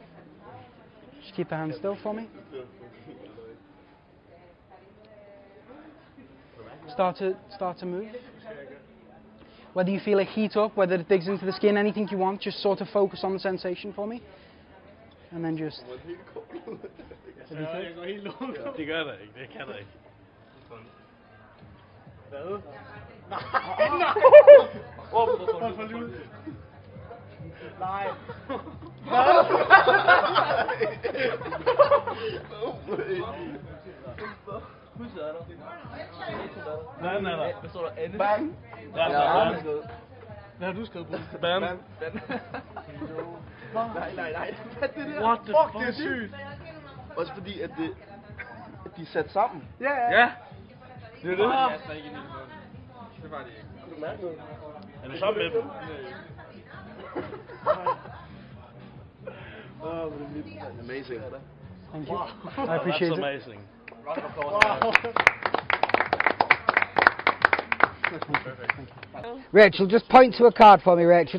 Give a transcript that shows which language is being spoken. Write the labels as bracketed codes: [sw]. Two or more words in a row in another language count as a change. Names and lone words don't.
[en] Just keep the hand still for me. Start to move. Whether you feel it heat up, whether it digs into the skin, anything you want, just sort of focus on the sensation for me. And then just... [da] Det gør der ikke, det kan der ikke. Hvad? Nej. Nej. Hvad står der? Anne? Bang. Hvad har du skrevet på? Bam. Nej. Hvad er det der? [en] What the fuck, [da] det er sygt. Også fordi, at de er sat sammen. Ja. Det er det. Er du sammen med dem? [en] Amazing. Thank you. I appreciate That's it. amazing. Rachel, just point to a card for me, Rachel.